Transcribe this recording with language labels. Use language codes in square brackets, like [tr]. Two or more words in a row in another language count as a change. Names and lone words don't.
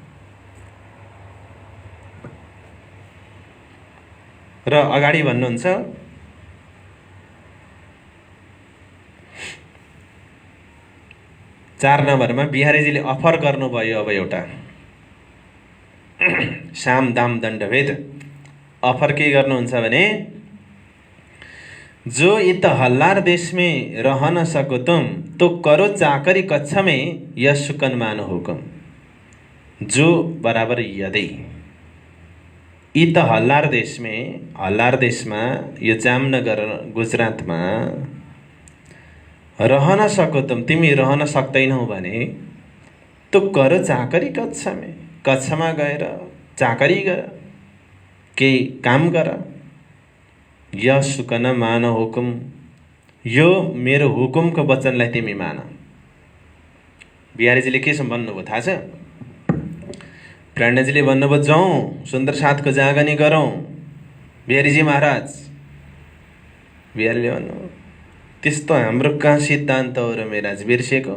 [ne] र अगाडि भन्नुहुन्छ, चार नम्बरमा बिहारीजीले अफर गर्नुभयो। अब एउटा साम दाम दण्डभेद अफर के गर्नुहुन्छ भने, [hi] जो इत हल्लार देश में रह न सको तुम तो करो चाकरी कक्षा में यह सुकन मानो हुकुम। जो बराबर यदि इत हल्लार देश में, हल्लार देश में यो जामनगर गुजरात में रह न सको तुम, [ne] तिमी रहन सक्दैनौ भने [hi] तो करो चाकरी कक्षा में, [ne] कक्षामा गएर चाकरी गर, केही काम गर। [hi] यह सुकन मान हुकुम, [ne] यो मेरो हुकुमको वचनलाई तिमी मान। बिहारीजीले के भन्नुभयो थाहा छ? प्रणयजीले भन्नुभयो जाउँ सुन्दर साथको जागनी गरौँ। बिहारीजी महाराज, बिहारीले भन्नुभयो त्यस्तो हाम्रो कहाँ सिद्धान्त हो र मेराज, बिर्सेको?